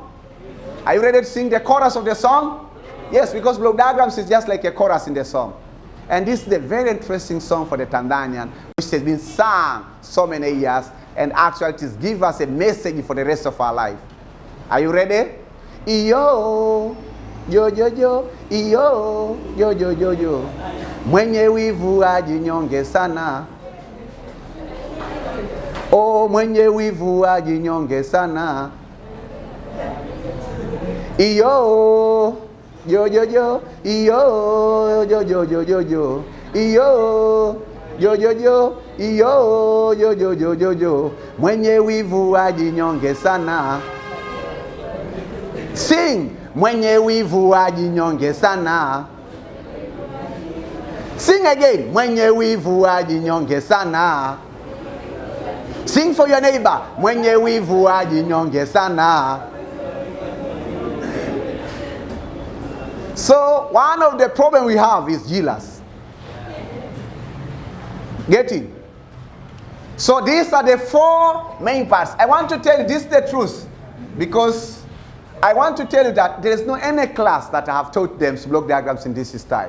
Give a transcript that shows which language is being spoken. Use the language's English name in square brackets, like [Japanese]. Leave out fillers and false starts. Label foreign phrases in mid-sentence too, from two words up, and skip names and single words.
[English] Are you ready to sing the chorus of the song? Yes, because block diagrams is just like a chorus in the song. And this is the very interesting song for the Tanzanian, which has been sung so many years, and actually it gives us a message for the rest of our life. Are you ready? Iyo, yo, yo, yo, iyo, yo, yo, yo, yo. [Swahili] Mwenye wivu ajinyonge sana. Oh, mwenye wivu ajinyonge sana. Iyo, yo, yo, yo, iyo, yo, yo, yo, yo, yo. Iyo, yo, yo, yo, iyo, yo, yo, yo, yo, yo. Mwenye wivu ajinyonge sana. Sing, mwenye wivu ajinyonge sana. [English] Sing again, [Swahili] mwenye wivu ajinyonge sana. [English] Sing for your neighbor, [Swahili] mwenye wivu ajinyonge sana. [English] So one of the problems we have is jealous. Getting? So these are the 4 main parts. I want to tell you this is the truth, because I want to tell you that there is no any class that I have taught them block diagrams in this style.